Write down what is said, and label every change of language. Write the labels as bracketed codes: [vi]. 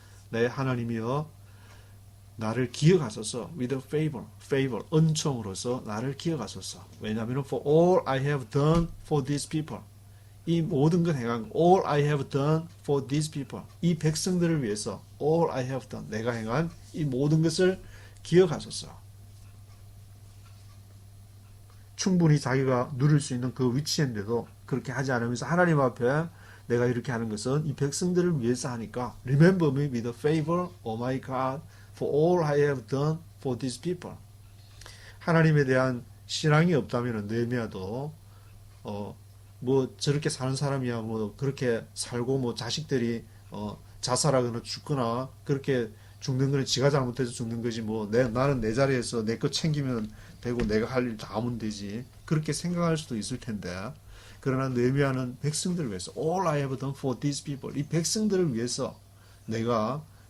[ko] 내 하나님이여, 나를 기억하소서. [en] with favor, [ko] 은총으로서 나를 기억하소서. 왜냐하면 [en] for all I have done for these people, [ko] 이 모든 것 행한 [en] all I have done for these people, [ko] 이 백성들을 위해서 [en] all I have done, [ko] 내가 행한 이 모든 것을 기억하소서. 충분히 자기가 누릴 수 있는 그 위치인데도 그렇게 하지 않으면서 하나님 앞에 내가 이렇게 하는 것은 이 백성들을 위해서 하니까 [en] Remember me with favor, O my God, for all I have done for these people. [ko] 하나님에 대한 신앙이 없다면 느헤미야도 뭐 저렇게 사는 사람이야 뭐 그렇게 살고 뭐 자식들이 자살하거나 죽거나 그렇게 죽는 거는 지가 잘못해서 죽는 거지 뭐 나는 내 자리에서 내 거 챙기면 되고 내가 할 일 다 하면 되지, 그렇게 생각할 수도 있을 텐데, 그러나 느헤미야는 백성들을 위해서 [en] all I have done for these people, [ko] 이 백성들을 위해서 내가